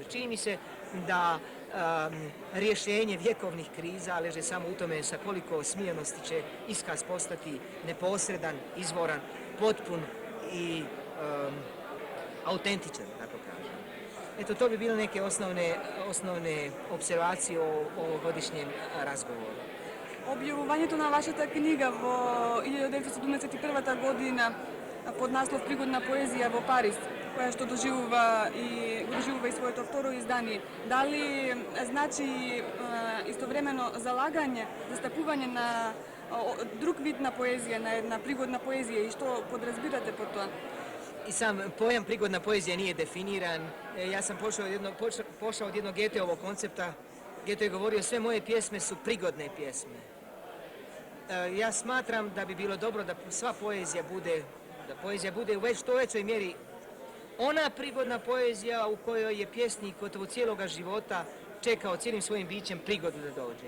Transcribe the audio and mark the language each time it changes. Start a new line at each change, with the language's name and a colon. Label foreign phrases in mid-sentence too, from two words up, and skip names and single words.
Croatian: Čini mi se da rješenje vjekovnih kriza leže samo u tome sa koliko smijenosti će iskaz postati neposredan, izvoran, potpun i autentičan, tako kažem. Eto, to bi bile neke osnovne observacije o ovogodišnjem razgovoru.
Macedonian: Објавувањето на вашата книга во 1971 година под наслов Пригодна поезија во Париз, која што доживува и своето второ издание, дали значи истовремено залагање, застапување на друг вид на поезија, на една пригодна поезија и што подразбирате по тоа?
Croatian: I sam pojam prigodna poezija nije definiran. Ja sam pošao od jednog Goetheovog koncepta. Goethe je govorio sve moje pjesme su prigodne pjesme. Ja smatram da bi bilo dobro da sva poezija bude u što većoj mjeri ona prigodna poezija u kojoj je pjesnik gotovo cijeloga života čekao cijelim svojim bićem prigodu da dođe.